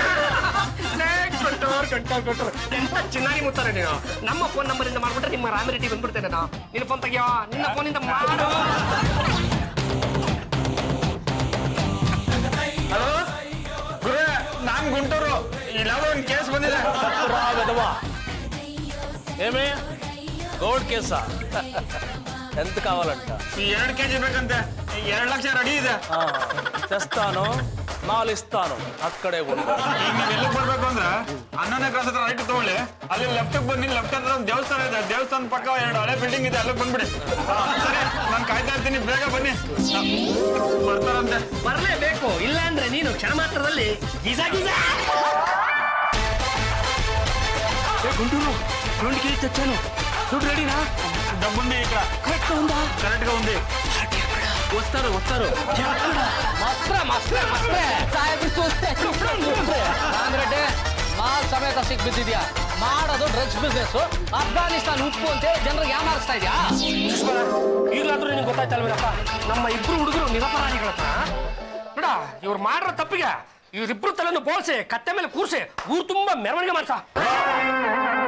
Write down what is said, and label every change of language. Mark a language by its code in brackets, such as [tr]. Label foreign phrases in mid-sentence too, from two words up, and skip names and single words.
[kn] ಎಂತ ಚೆನ್ನಾಗಿ ಮುತ್ತಾರೆ ನೀನು. ನಮ್ಮ ಫೋನ್ ನಂಬರ್ ಇಂದ ಮಾಡ್ಬಿಟ್ರೆ ನಿಮ್ಮ ರಾಮಿರೆಡ್ಡಿ ಬಂದ್ಬಿಡ್ತೇನೆ. ನಾನು ನಿನ್ನ ಫೋನ್ ತೆಗಿಯೋ, ನಿನ್ನ ಫೋನಿಂದ ಮಾಡು. ಹಲೋ ಗುರು, ನಾನ್ ಗುಂಟೂರು. ಇಲ್ಲಾದ್ರೂ ಒಂದು ಕೇಸ್ ಬಂದಿದೆ. [te] ఏమే గోల్డ్ కేసా ఎంత కావాలంట? [kn] 2 kg ಬೇಕಂತೆ. 2 ಲಕ್ಷ ರೆಡಿ ಇದೆ. [te] తెస్తాను, 4 ఇస్తాను, అక్కడే ఉండు. [kn] ಈಗ ನೀವು ಎಲ್ಲಿಗೆ ಬರ್ಬೇಕು ಅಂದ್ರೆ 11ನೇ ಕ್ರಾಸ್ ಹತ್ರ ರೈಟ್ ತಗೊಳ್ಳಿ. ಅಲ್ಲಿ ಲೆಫ್ಟ್ ಬನ್ನಿ. ಲೆಫ್ಟ್ ಹತ್ರ ಒಂದು ದೇವಸ್ಥಾನ ಇದೆ. ದೇವಸ್ಥಾನ ಪಕ್ಕ 2 ಹಳೆ ಬಿಲ್ಡಿಂಗ್ ಇದೆ, ಅಲ್ಲಿಗೆ ಬಂದ್ಬಿಡಿ. ಸರಿ, ನಾನು ಕಾಯ್ತಾ ಇರ್ತೀನಿ, ಬೇಗ ಬನ್ನಿ. ಬರ್ತಾರಂತೆ. ಬರಲೇಬೇಕು, ಇಲ್ಲ ಅಂದ್ರೆ ನೀನು ಕ್ಷಣ ಮಾತ್ರದಲ್ಲಿ ಗಿಜ ಗಿಜ. [te] గుంటూరు 2 kg తెచ్చాను. చూడు రెడీనా? డబ్బుంది ఇక్కడ. కరెక్ట్ గా ఉందా? కరెక్ట్ గా ఉంది. వస్తారు వస్తారు [kn] ಮಸ್ತ್ರೆ ಮಸ್ತ್ರೆ ಮಸ್ತ್ರೆ ರಾಮರೆಡ್ಡಿ ಮಾಲ್ ಸಮೇತ ಸಿಕ್ ಬಿದ್ದಿದ್ಯಾ ಮಾಡೋದು [en] drugs business [kn] ಅಫ್ಘಾನಿಸ್ತಾನ್ ಉಪ್ಪು ಅಂತ ಜನರಿಗೆ ಯಾಮಾರಿಸ್ತಾ ಇದೆಯಾ ಈಗಲಾದ್ರೂ ನಿನ್ಗೆ ಗೊತ್ತಾಯ್ತಲ್ವೇನಪ್ಪ ನಮ್ಮ ಇಬ್ರು ಹುಡುಗರು ನಿರಪರಾಧಿಗಳ ಹತ್ರ ನೋಡ ಇವ್ರು ಮಾಡಿರೋ ತಪ್ಪಿಗೆ ಇವ್ರಿಬ್ರು ತಲೆಯನ್ನು ಬೋಳ್ಸಿ ಕತ್ತೆ ಮೇಲೆ ಕೂರ್ಸಿ ಊರು ತುಂಬಾ ಮೆರವಣಿಗೆ ಮಾಡ್ಸ